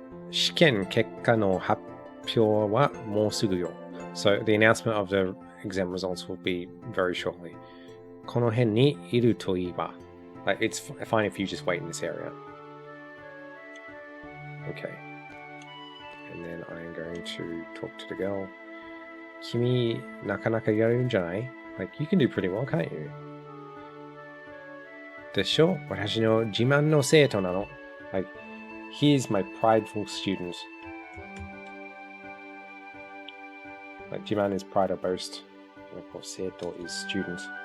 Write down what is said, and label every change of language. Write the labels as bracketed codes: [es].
[ja] 試験結果の発表はもうすぐよ. [en] So the announcement of the exam results will be very shortly. [ja] この辺にいるといえば. [en] Like, it's fine if you just wait in this area. Okay. And then I'm going to talk to the girl. [ja] 君、なかなかやるんじゃない? [en] Like, you can do pretty well, can't you? [ja] でしょ?私の自慢の生徒なの. [en] Like, he's my prideful student. Like, 自慢 is pride or boast. And of course, 生徒 is student.